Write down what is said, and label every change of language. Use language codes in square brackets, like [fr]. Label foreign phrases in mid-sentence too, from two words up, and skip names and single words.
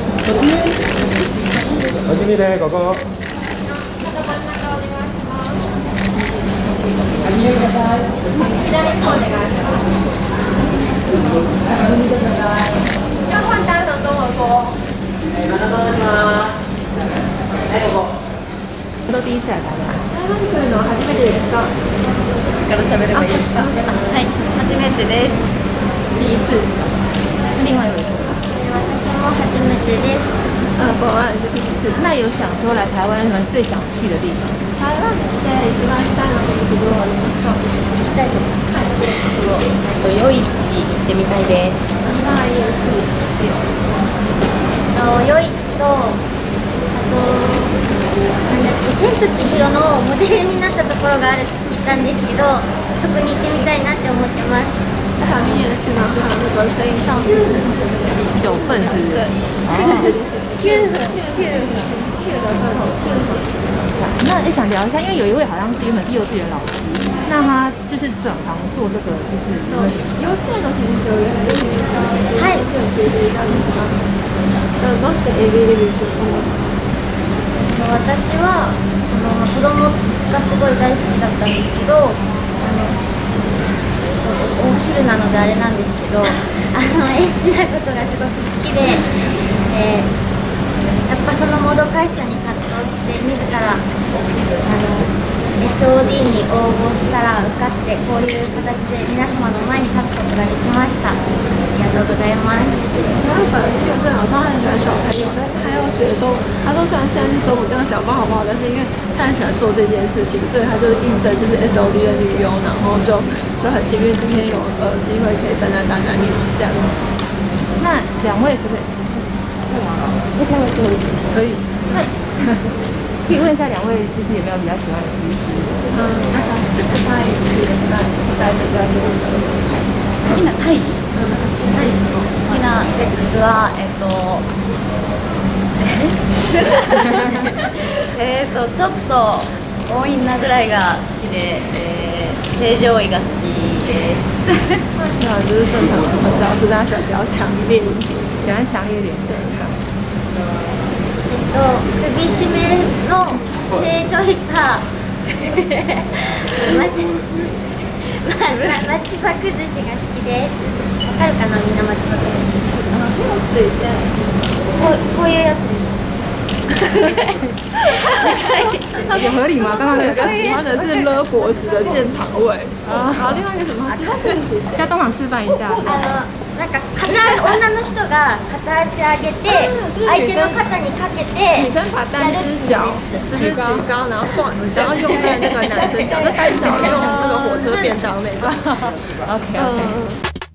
[ja] 味見で、ここ。味見ください。左の方お願いします。 [zh] 要换单能跟我说。 [ja] 马上お願いします。はい、ここ。 [zh] 都第一次来台湾。 [ja] 台湾に来るのは初めてですか？力喋ればいいですか？はい、初めてです。 [zh] 第一次。另外一位。 [ja] 私も初めてです。 [zh] 国外也是第一次。那有想说来台湾，你们最想去的地方？ [ja] 台湾で一番行きたいなと思うところはありますか？行きたいところ。夜市行ってみたいです。 [zh] 那也是。 [ja] 夜市とあとなんだっけ、千と千尋のモデルになったところがあるって聞いたんですけど、そこに行ってみたいなって思ってます。 [zh] 小你也是呢，还有那个声音上去的那个9份是不是？ 9分、9分、9分。那也想聊一下，因为有一位好像是原本是幼稚园老师，那他就是转行做这个，就是 [ja] 幼稚園の先生をやられていた。はい。どうして AV デビューしようと思った？私は子供がすごい大好きだったんですけど、お昼なのであれなんですけど、エッチなことがすごく好きで、やっぱそのもどかしさに葛藤して自らSOD に応募したら受かって、こういう形で皆様の前に立つことができました。ありがとうございます。 [zh] 他本来幼稚园老师他很喜欢小朋友，但是他又觉得说，他说虽然现在是中午这样讲不好不好，但是因为他很喜欢做这件事情，所以他就应征就是 SOD 的女优，然后就很幸运今天有机会可以站在大家面前这样子。那两位可不可以？可以。那可以问一下两位，就是有没有比较喜欢的姿势？ [ja] 好きなタイ？好きなセックスはちょっと多いなぐらいが好きで、正常位が好きです。 [zh] 那喜欢就是正常的传教士，大家喜欢比较强烈一点，喜欢强烈一点的。 [ja] 首絞めの正常位が松葉崩しが好きです。わかるかな、みんな松葉崩し。こういうやつです。 [zh] 有合理吗？刚刚那个喜欢的是勒脖子的建肠位啊，好，另外一个什么？要当场示范一下。 [ja] なんか女の人が片足上げて相手の肩にかけて， [zh] 女生把单只脚就是举高，然后用在那个男生脚，就单脚用那个火车便当那种。OK。